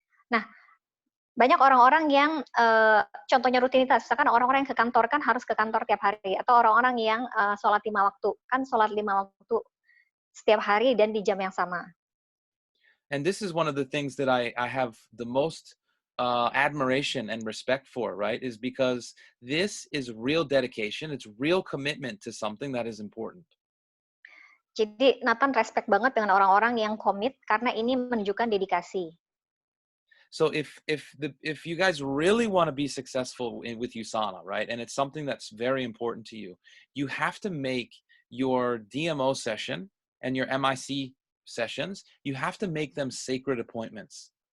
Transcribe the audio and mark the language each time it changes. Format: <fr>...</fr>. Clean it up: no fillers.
<id>Nah, banyak orang-orang yang contohnya rutinitas, misalkan orang-orang yang ke kantor kan harus ke kantor tiap hari, atau orang-orang yang sholat 5 waktu, kan sholat 5 waktu setiap hari dan di jam yang sama.</id> <en>And this is one of the things that I have the most admiration and respect for, right? Is because this is real dedication. It's real commitment to something that is important.</en> <id>Jadi Nathan respect banget dengan orang-orang yang komit karena ini menunjukkan dedikasi.</id> <en>So if you guys really want to be successful with USANA, right, and it's something that's very important to you, you have to make your DMO session and your MIC sessions, you have to make them sacred appointments.</en>